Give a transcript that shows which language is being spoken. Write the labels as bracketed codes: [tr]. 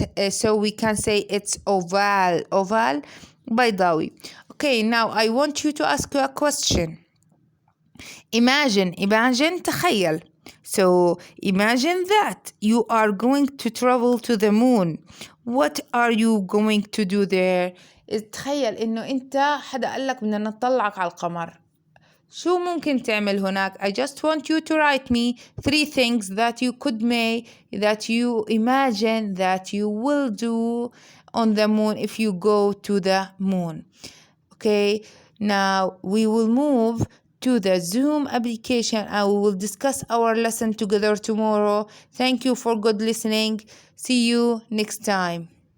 [en] So we can say it's oval [ar] بيضاوي. [en] Okay, now I want you to ask you a question. Imagine [ar] تخيل. [en] So imagine that you are going to travel to the moon. What are you going to do there? [ar] تخيل إنه أنت حدا قال لك بدنا نطلعك على القمر. شو ممكن تعمل هناك؟ [en] I just want you to write me 3 things that you could make, that you imagine that you will do on the moon if you go to the moon. Okay, now we will move to the Zoom application and we will discuss our lesson together tomorrow. Thank you for good listening. See you next time.